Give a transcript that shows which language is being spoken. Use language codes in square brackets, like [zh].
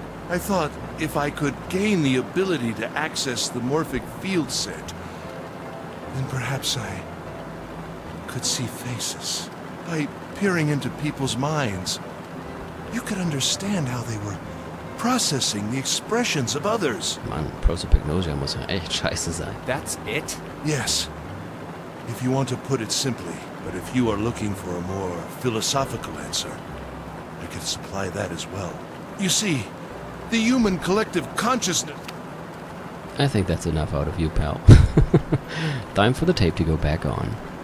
[en] I thought if I could gain the ability to access the morphic field set, then perhaps I could see faces. By peering into people's minds, you could understand how they were processing the expressions of others. [de] Mann, Prosopagnosia muss ja echt scheiße sein. [en] That's it? Yes, if you want to put it simply. But if you are looking for a more philosophical answer, I can supply that as well. You see, the human collective consciousness... I think that's enough out of you, pal. Time for the tape to go back on.